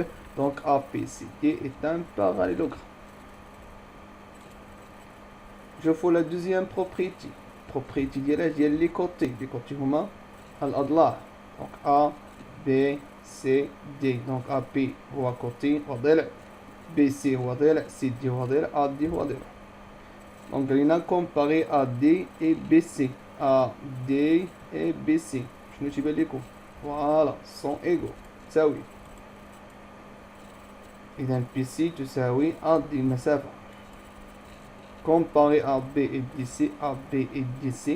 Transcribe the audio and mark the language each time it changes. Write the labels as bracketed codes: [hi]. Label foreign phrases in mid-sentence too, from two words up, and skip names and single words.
[fr] Donc A, B, C, D est un parallélogramme. Je fais la deuxième propriété. Propriété ديال les côtés. Les côtés [ar] هما الأضلاع. [fr] Donc A, B, C, D. Donc A, B هو côté [ar] هو ضلع. B, C هو ضلع. C, D هو ضلع. A, D هو ضلع. [fr] Donc, on a comparé AD et BC. AD et BC. Je ne sais pas les coups. Voilà, sont égaux. Ça oui. Et dans BC, tu sais oui, AD, mais ça va. Comparé AB et DC, AB et DC.